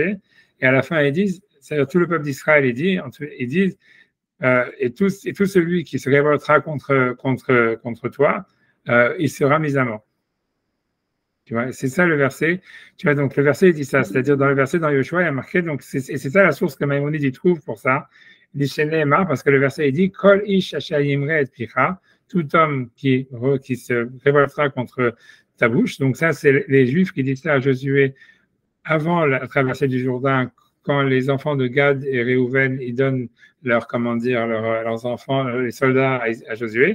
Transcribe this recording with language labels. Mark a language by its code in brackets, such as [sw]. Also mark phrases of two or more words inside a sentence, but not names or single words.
[fr] Et à la fin ils disent, c'est-à-dire tout le peuple d'Israël ils disent et tout celui qui se révoltera contre toi, il sera mis à mort. Tu vois, c'est ça le verset. Tu vois, donc le verset dit ça, c'est-à-dire dans le verset dans Yoshua, il y a marqué, donc c'est ça la source que Maïmonide y trouve pour ça. Il dit chez Nehemar, parce que le verset il dit [he] כל איש אשר ימרה את פיך, [fr] tout homme qui se révoltera contre ta bouche. Donc ça, c'est les Juifs qui disent ça à Josué avant la traversée du Jourdain, quand les enfants de Gad et Réhouven ils donnent leurs enfants, les soldats à Josué.